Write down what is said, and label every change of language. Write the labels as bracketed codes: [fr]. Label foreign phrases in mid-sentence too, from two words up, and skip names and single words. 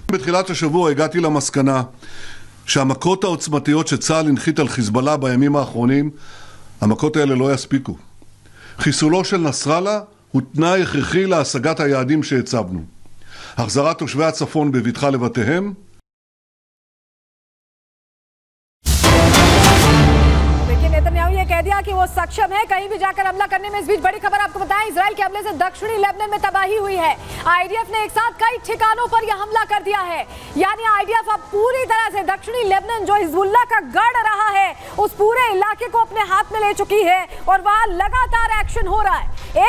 [he] בתחילת השבוע הגעתי למסקנה שהמכות העוצמתיות שצה"ל הנחית על חיזבאללה בימים האחרונים, המכות האלה לא יספיקו. חיסולו של נסראללה הוא תנאי הכרחי להשגת היעדים שהצבנו. החזרת תושבי הצפון בבטחה לבתיהם, [hi] नेतन्याहू ये कह दिया कि वो सक्षम है कहीं भी जाकर हमला करने में। इस बीच बड़ी खबर आपको बताएं, इजराइल के हमले से दक्षिणी लेबनान में तबाही हुई है। आईडीएफ ने एक साथ कई ठिकानों पर यह हमला कर दिया है। यानी आईडीएफ अब पूरी तरह से दक्षिणी लेबनान, जो हिजबुल्लाह का गढ़ रहा है, उस पूरे इलाके को अपने हाथ में ले चुकी है और वहां लगातार एक्शन हो रहा है।